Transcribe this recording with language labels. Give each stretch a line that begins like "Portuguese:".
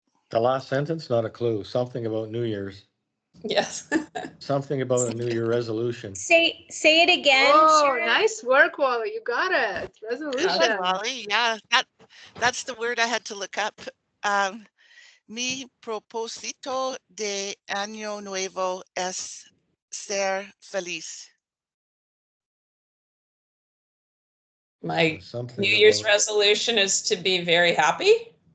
English: The last sentence, not a clue. Something about New Year's. Yes. Something about a New Year resolution. Say it again. Oh, Sharon. nice work, Wally. You got it. Resolution. Good, Wally. Yeah, that's the word I had to look up.
Spanish: Mi propósito de año nuevo es ser feliz.
English: My Something New Year's about resolution is to be very happy.